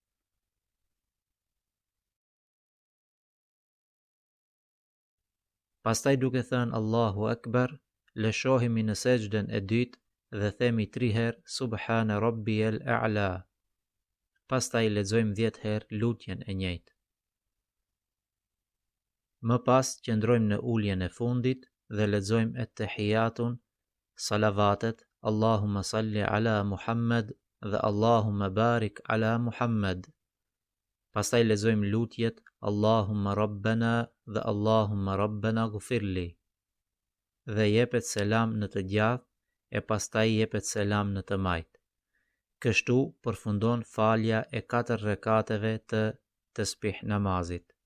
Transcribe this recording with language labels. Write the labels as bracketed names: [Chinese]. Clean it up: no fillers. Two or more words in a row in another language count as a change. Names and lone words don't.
[Albanian] Pastaj duke thënë [Arabic] الله أكبر, [Albanian] lëshohemi në sejdën e dytë dhe themi 3 herë [Arabic] سبحان ربي الأعلى. [Albanian] Pastaj lexojmë 10 herë lutjen e njëjtë. Më pas qëndrojmë në uljen e fundit dhe lexojmë at-tahiyatun, salavatet, [Arabic] اللهم صل على محمد dhe اللهم بارك على محمد. [Albanian] Pastaj lexojmë lutjet [Arabic] اللهم ربنا [Albanian] dhe [Arabic] اللهم ربنا اغفر لي. [Albanian] Dhe jepet selam në të gjatë e pastaj jepet selam në të majtë. Kështu përfundon falja e 4 rekateve të tasbih namazit.